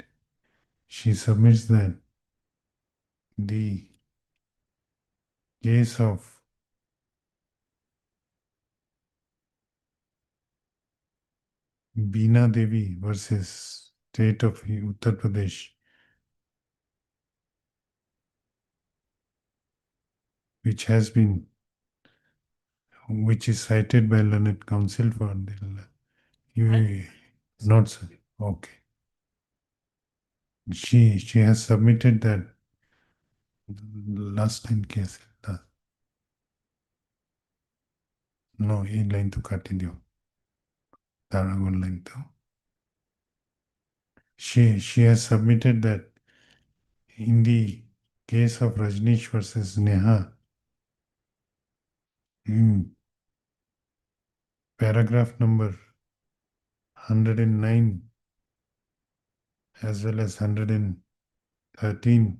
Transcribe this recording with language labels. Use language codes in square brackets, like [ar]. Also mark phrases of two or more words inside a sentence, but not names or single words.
[en] She submits that the case of Beena Devi versus State of Uttar Pradesh, which is cited by learned counsel for the not sir. Okay. She has submitted that last time case. No, [tcy] ಈ ಲೈನ್ ತು ಕಾಟಿದ್ಯೋ ತಾರಾಗೊಂದು ಲೈನ್ ತು. [en] She has submitted that in the case of Rajneesh versus Neha, paragraph number 109 as well as 113